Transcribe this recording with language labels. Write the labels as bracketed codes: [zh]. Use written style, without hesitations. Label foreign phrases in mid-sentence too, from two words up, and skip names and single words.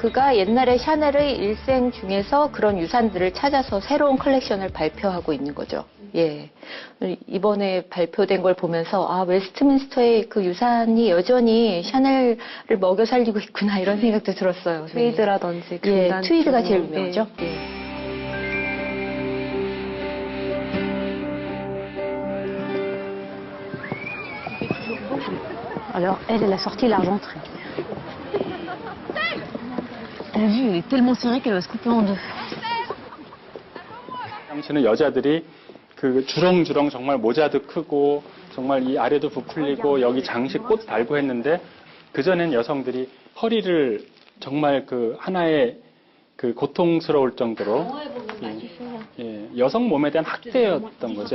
[ko] 그가 옛날에 샤넬의 일생 중에서 그런 유산들을 찾아서 새로운 컬렉션을 발표하고 있는 거죠. 예. 이번에 발표된 걸 보면서, 아, 웨스트민스터의 그 유산이 여전히 샤넬을 먹여 살리고 있구나, 이런 생각도 들었어요. 트위드라든지. 예, 트위드가 제일 유명하죠. 예. [fr] Alors, elle a sorti l'argenterie. T'as vu, elle est tellement serrée qu'elle va se couper en deux. [ko] 당시는 여자들이 그 주렁주렁 정말 모자도 크고 정말 이 아래도 부풀리고 여기 장식 꽃 달고 했는데 그전엔 여성들이 허리를 정말 그 하나의 그 고통스러울 정도로 여성 몸에 대한 학대였던 거죠.